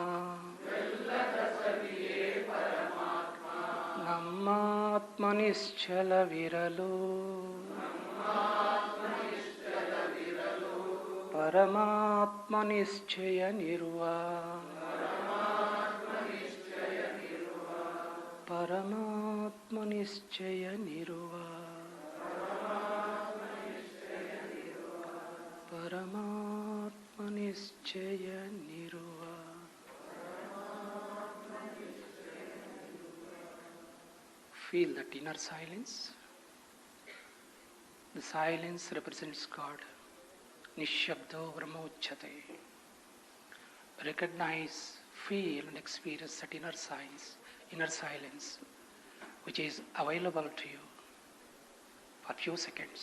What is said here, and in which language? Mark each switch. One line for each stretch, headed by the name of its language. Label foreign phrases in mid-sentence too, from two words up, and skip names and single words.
Kannada: ನಮ್ಮಾತ್ಮ ನಿಶ್ಚಲವಿರಲು, ಪರಮಾತ್ಮ ನಿಶ್ಚಯ ನಿರುವ, ಪರಮಾತ್ಮ ನಿಶ್ಚಯ ನಿರುವ, ಪರಮಾತ್ಮ ನಿಶ್ಚಯ ನಿರುವ.
English: Feel that inner silence. The silence represents God.
Sanskrit: निःशब्दो ब्रह्मोच्यते.
English: Recognize, feel and experience that inner silence which is available to you for few seconds.